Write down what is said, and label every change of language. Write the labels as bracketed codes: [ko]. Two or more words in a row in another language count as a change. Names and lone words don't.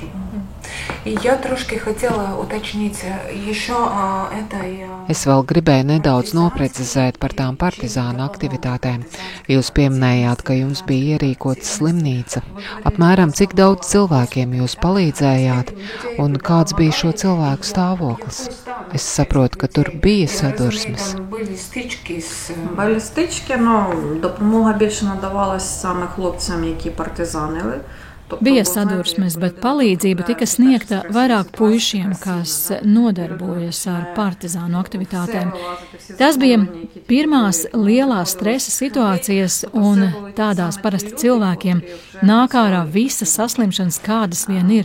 [lv] Es vēl gribēju nedaudz noprecizēt par tām partizānu aktivitātēm. Jūs pieminējāt, ka jums bija ierīkota slimnīca. Apmēram cik daudz cilvēkiem jūs palīdzējāt un kāds bija šo cilvēku stāvoklis? Es saprotu, ka tur bija sadursmes. [uk] Були стички, но допомога більше надавалась саме хлопцям, які партизанили. [lv] Bija sadursmes, bet palīdzība tika sniegta vairāk puišiem, kas nodarbojas ar partizānu aktivitātēm. Tas bija pirmās lielās stresa situācijas, un tādās parasti cilvēkiem nāk ārā visas saslimšanas, kādas vien ir.